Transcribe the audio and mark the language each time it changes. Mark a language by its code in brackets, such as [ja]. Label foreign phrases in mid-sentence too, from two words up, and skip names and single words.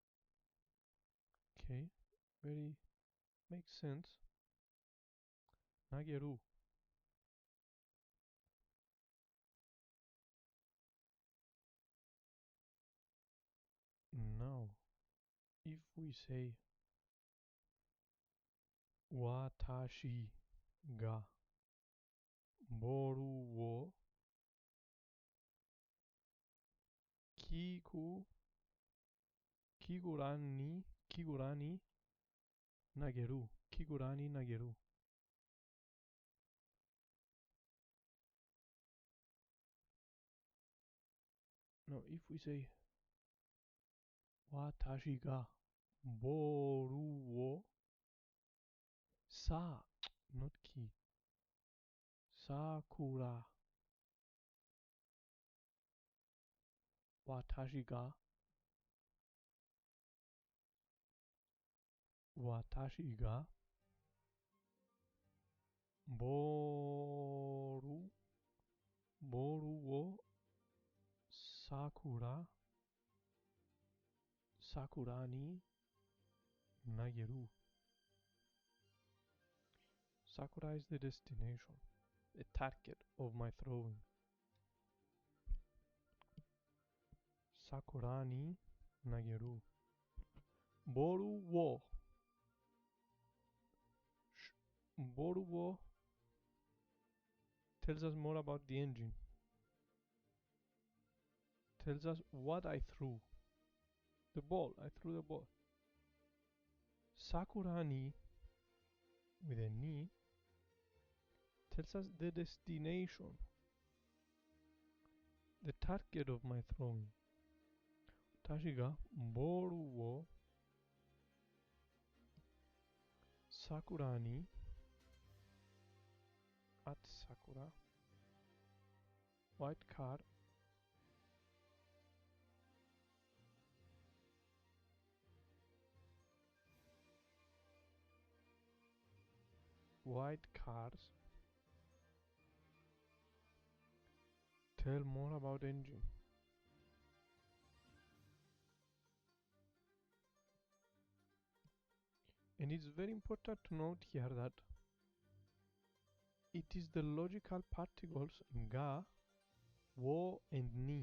[en] Okay, very makes sense. [ja] 投げる. [en] Now, if we say [ja] 私がボールをきぐらに投げる. きぐらに投げる. No, [en] if we say [ja] 私がボールを not ki. Sakura. 私がボールをさくらに投げる. [en] Sakura is the destination, the target of my throwing. [ja] さくらに投げる. ボールを [en] tells us more about the engine. Tells us what I threw. The ball. I threw the ball. Sakurani with a ni tells us the destination, the target of my throwing. [ja] 私がボールをさくらに at Sakura. [en] White card. White cards tell more about engine. And it's very important to note here that it is the logical particles ga, wo and ni.